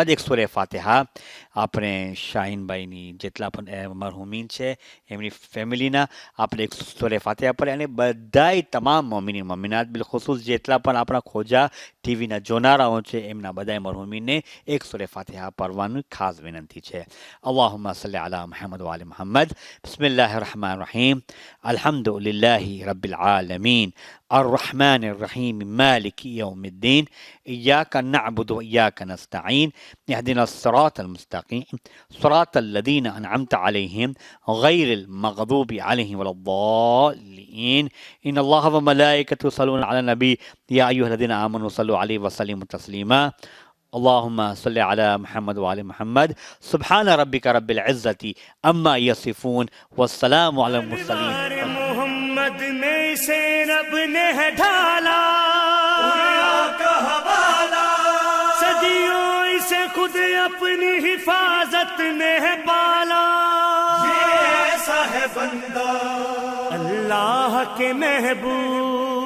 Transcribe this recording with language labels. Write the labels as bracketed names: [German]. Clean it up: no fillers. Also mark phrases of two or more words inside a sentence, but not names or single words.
[Gujarati] એક સૂરે ફાતિહા આપણે શાહીનભાઈની જેટલા પણ મરહુમીન છે એમની ફેમિલીના આપણે એક સૂરે ફાતિહા પડે અને બધાય તમામ [Arabic] مؤمنين مؤمنات بالخصوص [Gujarati] જેટલા પણ આપણા ખોજા ટીવીના જોનારાઓ છે એમના બધાય મરહુમીનને એક સૂરે ફાતિહા પડવાની ખાસ વિનંતી છે. [Arabic] اللهم صل على محمد وآل محمد. بسم الله الرحمن الرحيم. الحمد لله رب العالمين الرحمن الرحيم مالك يوم الدين إياك نعبد وإياك نستعين اهدنا الصراط المستقيم صراط الذين أنعمت عليهم غير المغضوب عليهم ولا الضالين إن الله وملائكته يصلون على النبي يا أيها الذين آمنوا صلوا عليه وسلموا تسليما. اللهم صل على محمد وعلى محمد. سبحان ربك رب العزة أما يصفون والسلام على المرسلين. [Urdu] محمد میں سے رب نے ہے ڈھالا کا حوالہ، صدیوں اسے خود اپنی حفاظت نے ہے پالا. یہ ایسا ہے بندہ اللہ کے محبوب